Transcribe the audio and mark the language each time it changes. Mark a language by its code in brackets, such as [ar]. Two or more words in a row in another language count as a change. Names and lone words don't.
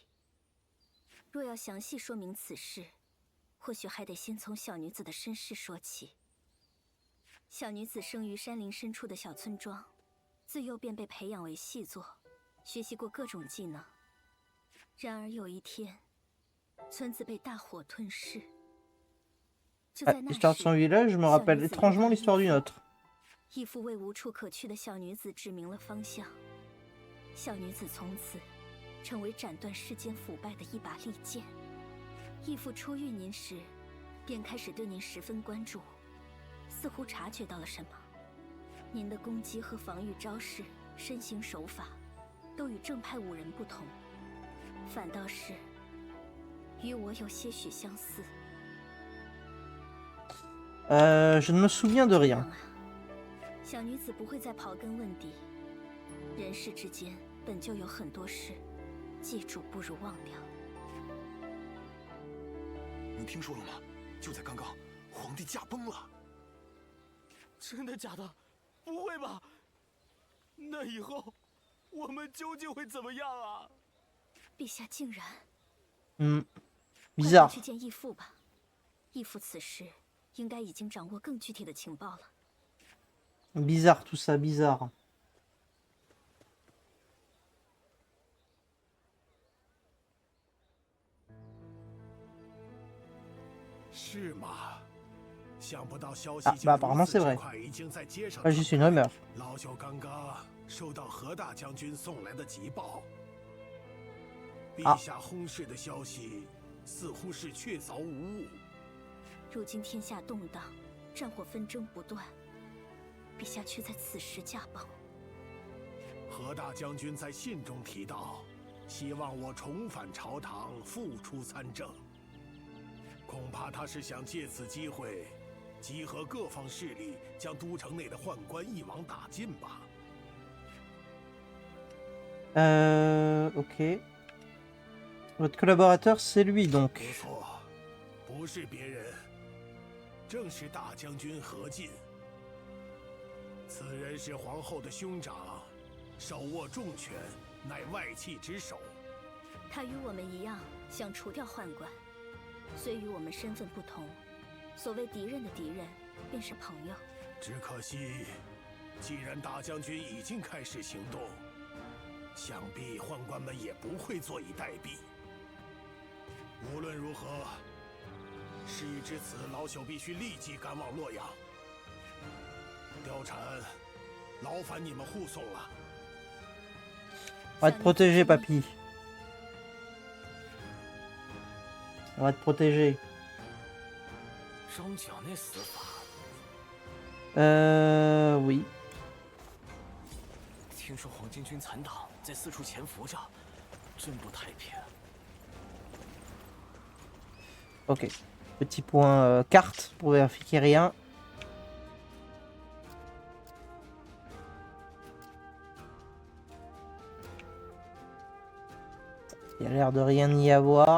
[zh] 若要详细说明此事，或许还得先从小女子的身世说起。小女子生于山林深处的小村庄，自幼便被培养为细作，学习过各种技能。然而有一天，村子被大火吞噬。 [fr] L'histoire de son village me rappelle étrangement l'histoire du nôtre. [zh] 义父为无处可去的小女子指明了方向，小女子从此成为斩断世间腐败的一把利剑。义父初遇您时，便开始对您十分关注，似乎察觉到了什么。您的攻击和防御招式、身形手法，都与正派武人不同，反倒是与我有些许相似。 [fr] Je ne me souviens de rien. [zh] 小女子不会再刨根问底，人世之间本就有很多事，记住不如忘掉。你听说了吗？就在刚刚，皇帝驾崩了。真的假的？不会吧？那以后我们究竟会怎么样啊？陛下竟然 [fr] ，bizarre. [zh] 快去见义父吧。义父此时应该已经掌握更具体的情报了。 [fr] Bizarre tout ça, bizarre. [zh] 是吗？想不到消息 [fr] bah apparemment c'est vrai. [zh] 已经在街上。 [fr] juste une rumeur. [zh] 老朽刚刚收到何大将军送来的急报，陛下薨逝的消息似乎是确凿无误。如今天下动荡，战火纷争不断，陛下却在此时驾崩。何大将军在信中提到，希望我重返朝堂，复出参政。恐怕他是想借此机会，集合各方势力，将都城内的宦官一网打尽吧。 [fr] Ok. Votre collaborateur, c'est lui donc. [zh] 不错，不是别人，正是大将军何进。此人是皇后的兄长，手握重权，乃外戚之首。他与我们一样，想除掉宦官，虽与我们身份不同，所谓敌人的敌人，便是朋友。只可惜，既然大将军已经开始行动，想必宦官们也不会坐以待毙。无论如何，事已至此，老朽必须立即赶往洛阳。貂蝉，劳烦你们护送了。 [fr] On va te protéger, papy. On va te protéger. [zh] 张角那死法， [fr] Oui. [zh] 听说黄巾军残党在四处潜伏着，真不太平。 [fr] Ok. Petit point carte pour vérifier qu'il n'y a rien. Il y a l'air de rien y avoir.